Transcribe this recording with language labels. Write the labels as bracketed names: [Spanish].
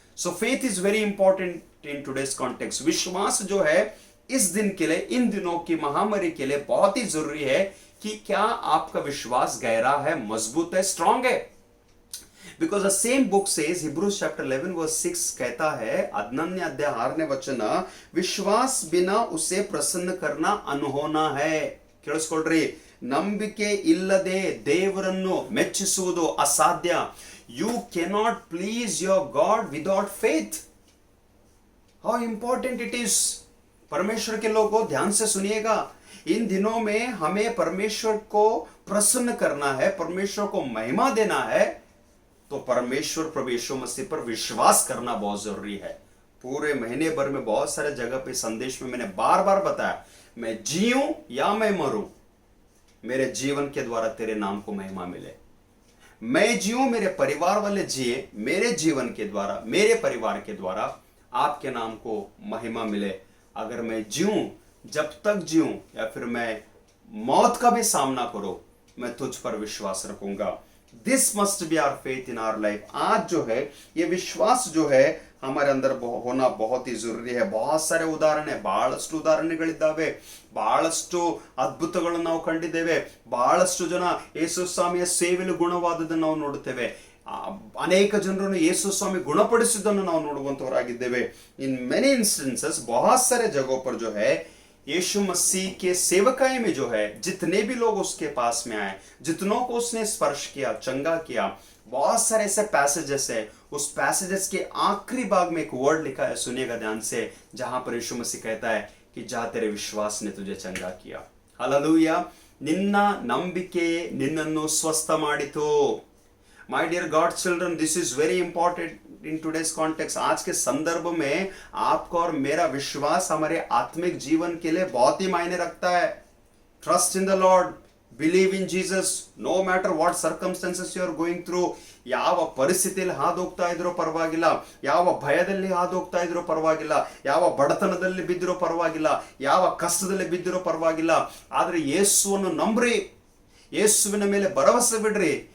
[English] So faith is very important in today's context. [Hindi] विश्वास जो है इस दिन के लिए, इन दिनों की महामारी के लिए बहुत ही जरूरी है कि क्या आपका विश्वास गहरा है, मजबूत है, स्ट्रांग है. [English] because the same book says, Hebrews chapter 11 verse 6 कहता है, [Kannada] 11ನೇ ಅಧ್ಯಾಯ 6ನೇ ವಚನ, [Hindi] ವಿಶ್ವಾಸ ಬಿನಾ ಉಸೆ ಪ್ರಸನ್ನ करना अनहोना है. [Kannada] ಕೇಳಿಸ್ಕೊಳ್ರಿ, ನಂಬಿಕೆ ಇಲ್ಲದೆ ದೇವರನ್ನು ಮೆಚ್ಚಿಸುವುದು ಅಸಾಧ್ಯ. [English] You cannot please your God without faith. How important it is. [Hindi] परमेश्वर के लोगों ध्यान से सुनिएगा. इन दिनों में हमें परमेश्वर को प्रसन्न करना है, परमेश्वर को महिमा देना है, तो परमेश्वर प्रभु यीशु मसीह पर विश्वास करना बहुत जरूरी है. पूरे महीने भर में बहुत सारे जगह पे संदेश में मैंने बार बार बताया, मैं जीऊं या मैं मरूं, मेरे जीवन के द्वारा तेरे नाम को महिमा मिले. मैं जीऊं, मेरे परिवार वाले जिए, मेरे जीवन के द्वारा, मेरे परिवार के द्वारा आपके नाम को महिमा मिले. अगर मैं जीऊं, जब तक जीऊं या फिर मैं मौत का भी सामना करूं, मैं तुझ पर विश्वास रखूंगा. [English] This must be our faith in our life. [Hindi] आज जो है ये विश्वास जो है हमारे अंदर होना बहुत ही जरूरी है. बहुत सारे [Kannada] ಉದಾಹರಣೆ, ಬಹಳಷ್ಟು ಉದಾಹರಣೆಗಳಿದ್ದಾವೆ, ಬಹಳಷ್ಟು ಅದ್ಭುತಗಳನ್ನು ನಾವು ಕಂಡಿದ್ದೇವೆ. ಬಹಳಷ್ಟು ಜನ ಯೇಸು ಸ್ವಾಮಿಯ ಸೇವೆಯಲ್ಲಿ ಗುಣವಾದದನ್ನು ನಾವು ನೋಡುತ್ತೇವೆ. ಅನೇಕ ಜನರನ್ನು ಯೇಸು ಸ್ವಾಮಿ ಗುಣಪಡಿಸಿದ್ದನ್ನು ನಾವು ನೋಡುವಂತವರಾಗಿದ್ದೇವೆ. [English] in many instances, [Hindi] बहुत सारे जगहों पर जो है यीशु मसीह के सेवकाई में जो है जितने भी लोग उसके पास में आए, जितनों को उसने स्पर्श किया, चंगा किया, बहुत सारे ऐसे पैसेजेस है. उस पैसेजेस के आखिरी भाग में एक वर्ड लिखा है, सुनिएगा ध्यान से, जहां पर यीशु मसीह कहता है कि जा तेरे विश्वास ने तुझे चंगा किया. [Kannada] हालेलुया. ನಿನ್ನ ನಂಬಿಕೆ ನಿನ್ನನ್ನು ಸ್ವಸ್ಥ ಮಾಡಿತು. [English] My dear God children, this is very important in today's context. [Hindi] आज के संदर्भ में आपका और मेरा विश्वास हमारे आत्मिक जीवन के लिए बहुत ही मायने रखता है. [English] Trust in the Lord, believe in Jesus, no matter what circumstances you are going through. [Kannada] ಯಾವ ಪರಿಸ್ಥಿತಿಯಲ್ಲಿ ಹಾದೋಗ್ತಾ ಇದ್ರೋ ಪರವಾಗಿಲ್ಲ, ಯಾವ ಭಯದಲ್ಲಿ ಹಾದೋಗ್ತಾ ಇದ್ರೋ ಪರವಾಗಿಲ್ಲ, ಯಾವ ಬಡತನದಲ್ಲಿ ಬಿದ್ದಿರೋ ಪರವಾಗಿಲ್ಲ, ಯಾವ ಕಷ್ಟದಲ್ಲಿ ಬಿದ್ದಿರೋ ಪರವಾಗಿಲ್ಲ, ಆದರೆ ಯೇಸುವನ್ನು ನಂಬ್ರಿ, ಯೇಸುವಿನ ಮೇಲೆ ಭರವಸೆ ಬಿಡ್ರಿ.